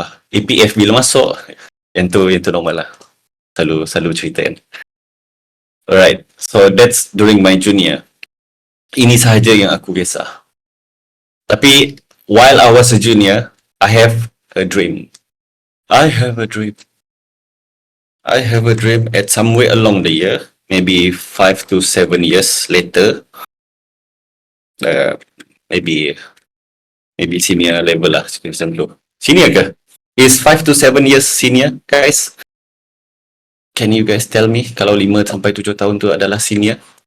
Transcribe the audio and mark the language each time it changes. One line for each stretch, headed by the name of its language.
Malay: APF bila masuk, yang tu normal lah. Selalu cerita kan.
English: Alright, so that's during my junior.
Malay: Ini sahaja yang aku kisah. Tapi
English: while I was a junior, I have a dream. I have a dream at somewhere along the year, maybe 5 to 7 years later, maybe senior level
Malay: lah,
English: senior
Malay: ke?
English: Is 5 to 7 years senior, guys? Can you guys tell me
Malay: kalau 5 sampai 7 tahun tu adalah senior?